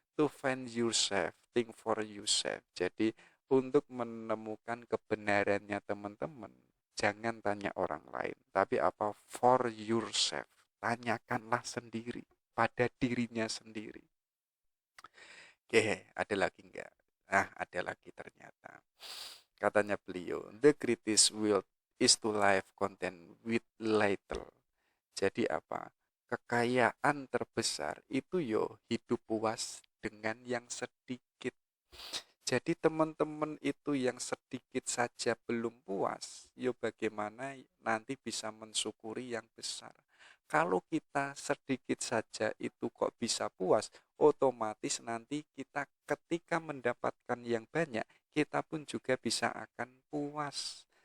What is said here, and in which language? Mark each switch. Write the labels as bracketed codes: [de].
[en] To find yourself, think for yourself. [id] Jadi untuk menemukan kebenarannya teman-teman, jangan tanya orang lain, tapi apa? [en] For yourself. [id] Tanyakanlah sendiri pada dirinya sendiri. Oke, ada lagi enggak? Nah, ada lagi ternyata. Katanya beliau, [en] the greatest will is to live content with little. [id] Jadi apa? Kekayaan terbesar itu yo hidup puas dengan yang sedikit. Jadi teman-teman itu yang sedikit saja belum puas, yo bagaimana nanti bisa mensyukuri yang besar. Kalau kita sedikit saja itu kok bisa puas, otomatis nanti kita ketika mendapatkan yang banyak, kita pun juga bisa akan puas.